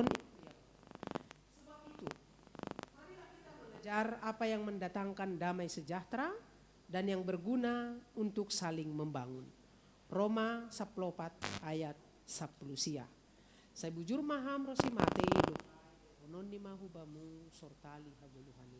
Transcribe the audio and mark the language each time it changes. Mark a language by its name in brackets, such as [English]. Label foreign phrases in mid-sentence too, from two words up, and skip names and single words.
[Indonesian] Sebab itu marilah kita belajar apa yang mendatangkan damai sejahtera dan yang berguna untuk saling membangun. Roma 14 ayat 10 sia. [Batak Simalungun] Saya bujur maham rosimate onon ni mahubamu sortali haguluhanin.